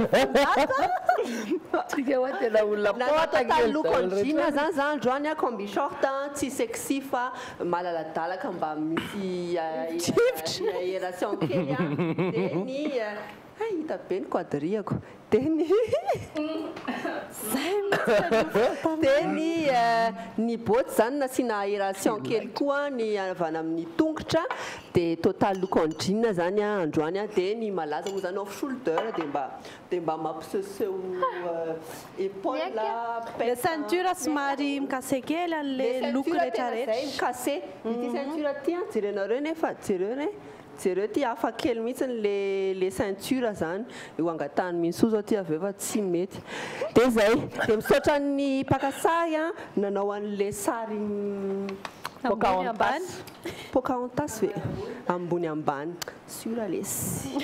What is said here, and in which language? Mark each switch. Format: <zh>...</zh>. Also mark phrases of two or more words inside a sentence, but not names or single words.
<mg>look anjina zany za androany a</mg> <fr>combi short</fr> <mg>tsy sexy fa malaladalaka mba misy aération kely a dia ny hita be ny quadriako dia ny boty zany nasiana aération kely koa ny avana amin'ny tongotra dia</mg> <fr>total look en jean</fr> <mg>zany androany a dia ny malaza moa zany</mg> <en>off shoulder</en> <mg>dia mba mampiseseho épaule</mg> <fr>le ceinture</fr> <mg>somary mikase kely an'le look rehetrarehetra mikase ity ceinture ty jerenareo nefa jereo ty hafa kely mihitsy</mg> <fr>le ceinture</fr> <mg>zany io angatahany mihitsy zao ty aveo fa tsy mety dia zay dia misaotra ny pakasary a nanao an'le sary pocahontas ve ambony ambany suralesy</mg>